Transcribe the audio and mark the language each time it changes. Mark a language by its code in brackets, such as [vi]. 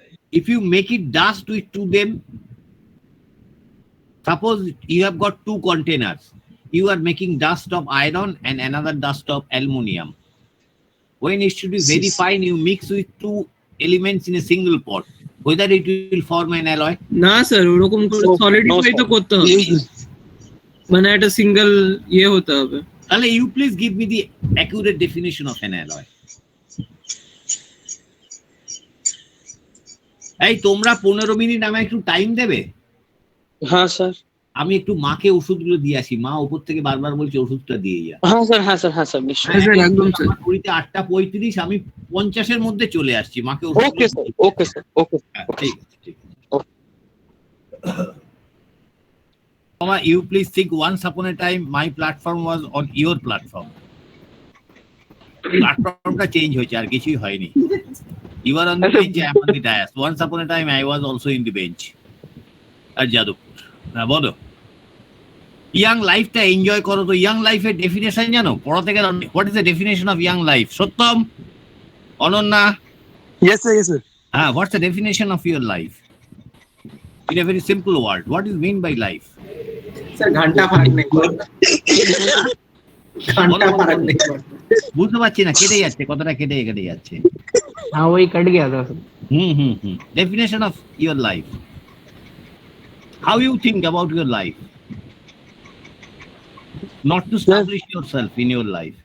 [en] If you make it dust with to them, suppose you have got 2 containers, you are making dust of iron and another dust of aluminium. When it should be very fine, you mix with 2 elements in a single pot, whether it will form an alloy? [bn] না sir, ওরকম করে solidify তো করতে হবে, মানে একটা single ইয়ে হতে হবে। তাহলে [en] you please give me the accurate definition of an alloy. [bn] এই তোমরা 15 মিনিট আমায় একটু টাইম দেবে? হ্যাঁ স্যার। আমি একটু মাকে ওষুধগুলো দিয়ে আসি, মা উপর থেকে বারবার বলছে ওষুধটা দিয়ে যা। হ্যাঁ স্যার, হ্যাঁ স্যার, হ্যাঁ স্যার, নিশ্চয়ই। একদম স্যার। আমার ঘড়িতে 8:35, আমি 50-এর মধ্যে চলে আসছি, মাকে ওকে স্যার, ওকে স্যার, ওকে। ঠিক আছে, ঠিক আছে। [en] Mama, you please think, once upon a time my platform was on your platform. [bn] প্ল্যাটফর্মটা চেঞ্জ হয়েছে, আর কিছুই হয়নি। [en] You are on the bench, I am on the dais. Once upon a time I was also in the bench at Jadavpur. [bn] না বলো, young লাইফটা enjoy করো। তো young লাইফের ডেফিনেশন জানো? পড়াতে গেলে [en] What is the definition of young life? [bn] Satyam, Ananya? [en] Yes, sir. Yes, sir. What's the definition of your life? In a very simple word, what is mean by life? [bn] Sir ঘন্টা ফারাক নেই, ঘন্টা ফারাক নেই। বুঝতে পারছি না, কেটে যাচ্ছে, কথাটা কেটে কেটে যাচ্ছে। [hi] हाँ वही कट गया था। [en] Definition of your life. How you think about your life? Not to establish yourself in your life.